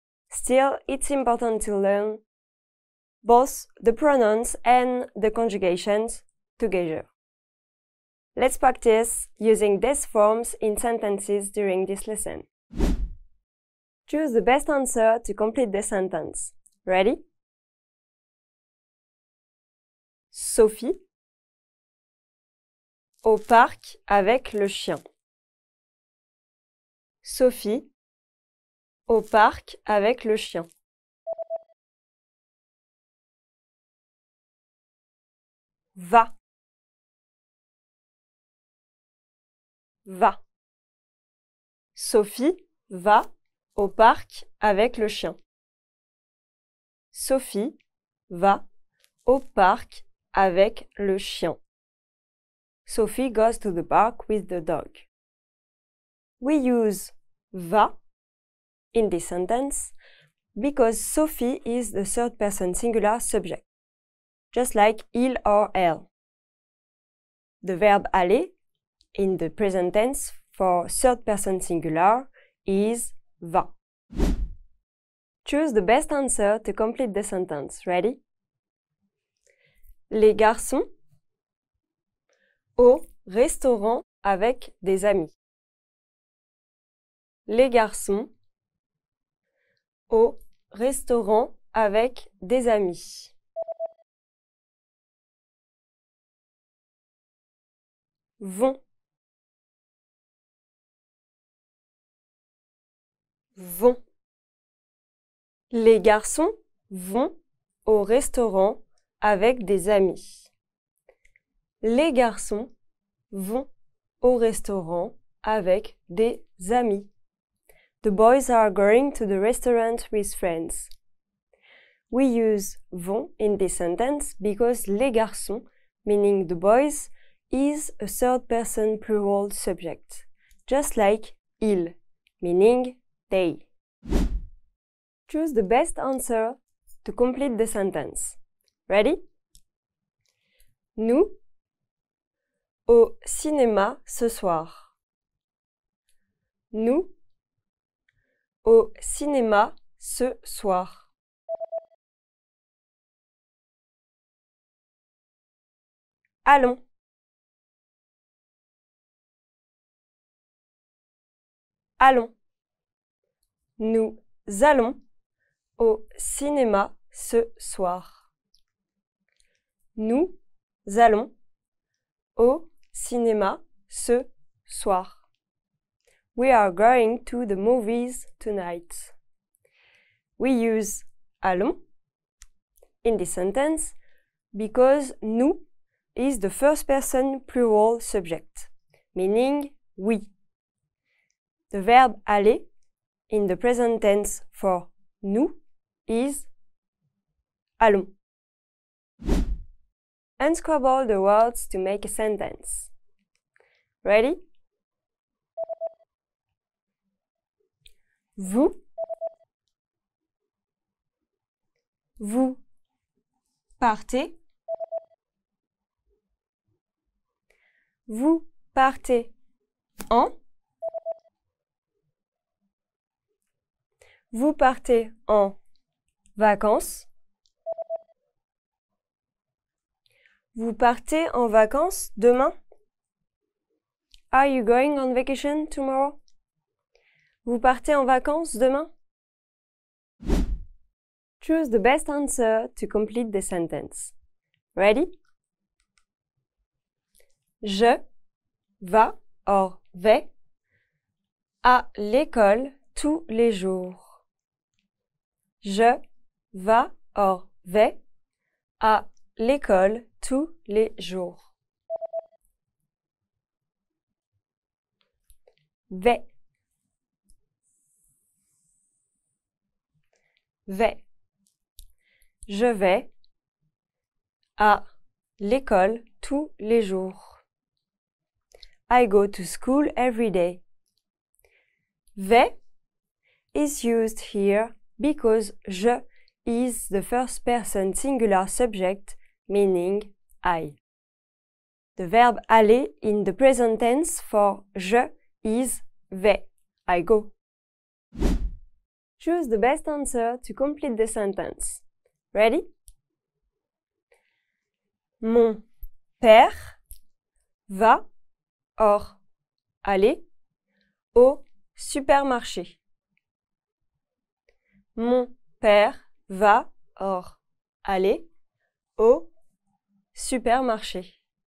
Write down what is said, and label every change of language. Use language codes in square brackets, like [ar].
[en] Still, it's important to learn both the pronouns and the conjugations together. Let's practice using these forms in sentences during this lesson. Choose the best answer to complete the sentence. Ready? [fr] Sophie au parc avec le chien. Sophie au parc avec le chien. va. Va. Sophie va au parc avec le chien. Sophie va au parc avec le chien. [en] Sophie goes to the park with the dog. We use va in this sentence because Sophie is the third person singular subject, just like il or elle. The verb aller in the present tense for third person singular is va. Choose the best answer to complete the sentence. Ready? [fr] Les garçons au restaurant avec des amis. Les garçons au restaurant avec des amis. Vont. Vont. Les garçons vont au restaurant avec des amis. Les garçons vont au restaurant avec des amis. [en] The boys are going to the restaurant with friends. We use vont in this sentence because les garçons, meaning the boys, is a third person plural subject, just like ils, meaning they. Choose the best answer to complete the sentence. Ready? [fr] Nous au cinéma ce soir. Nous au cinéma ce soir. Allons. Allons. Nous allons au cinéma ce soir. Nous allons au cinéma ce soir. [en] We are going to the movies tonight. We use allons in this sentence because nous is the first person plural subject, meaning we. The verb aller in the present tense for nous is allons. Unscrabble the words to make a sentence. Ready? [fr] Vous partez. Vous partez en. Vous partez en vacances. Vous partez en vacances demain? [en] Are you going on vacation tomorrow? [fr] Vous partez en vacances demain? [en] Choose the best answer to complete the sentence. Ready? [fr] Je va [en] or [fr] vais à l'école tous les jours. Je va [en] or [fr] vais à l'école tous les jours. Vais. Vais. Je vais à l'école tous les jours. [en] I go to school every day. Vais is used here because je is the first person singular subject, meaning I. The verb aller in the present tense for je is vais, I go. Choose the best answer to complete the sentence. Ready? [fr] Mon père va [en] or [fr] aller au supermarché. Mon père va [en] or [fr] aller au supermarché.